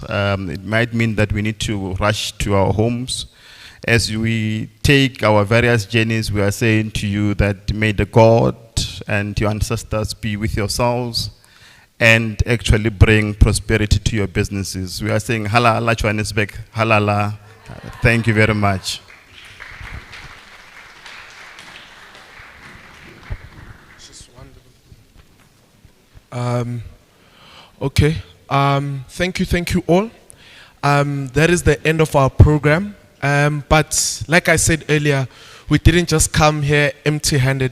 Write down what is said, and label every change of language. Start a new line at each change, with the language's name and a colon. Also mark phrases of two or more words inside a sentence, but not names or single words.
English: It might mean that we need to rush to our homes. As we take our various journeys, we are saying to you that may the God and your ancestors be with yourselves and actually bring prosperity to your businesses. We are saying halala Johannesburg, halala. Thank you very much. Okay, thank you all. That is the end of our program. But like I said earlier, we didn't just come here empty-handed.